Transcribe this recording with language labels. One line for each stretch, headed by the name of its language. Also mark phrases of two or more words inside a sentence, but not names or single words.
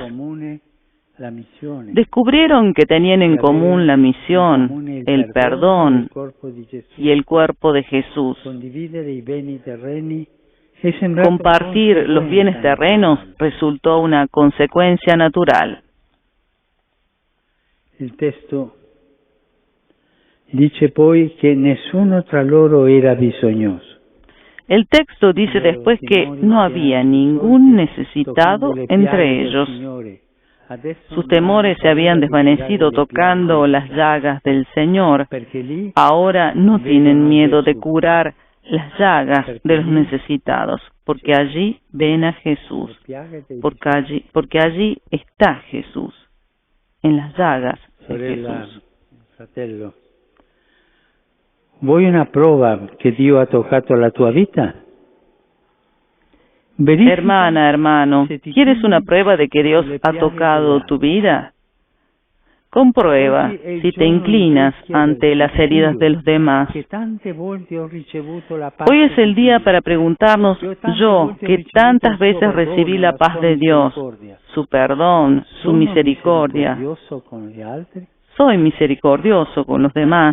Spanish: Descubrieron que tenían en común la misión, el perdón y el cuerpo de Jesús. Compartir los bienes terrenos resultó una consecuencia natural. El texto dice
Italian: poi che nessuno tra loro era bisognoso.
Spanish: El texto dice después que no había ningún necesitado entre ellos. Sus temores se habían desvanecido tocando las llagas del Señor. Ahora no tienen miedo de curar las llagas de los necesitados, porque allí ven a Jesús, porque allí está Jesús, en las llagas de Jesús.
Italian: Fratello, vuoi una prova che Dio ha toccato la tua vita?
Spanish: Hermana, hermano, ¿quieres una prueba de que Dios ha tocado tu vida? Comprueba si te inclinas ante las heridas de los demás. Hoy es el día para preguntarnos, yo, que tantas veces recibí la paz de Dios, su perdón, su misericordia, ¿soy misericordioso con los demás?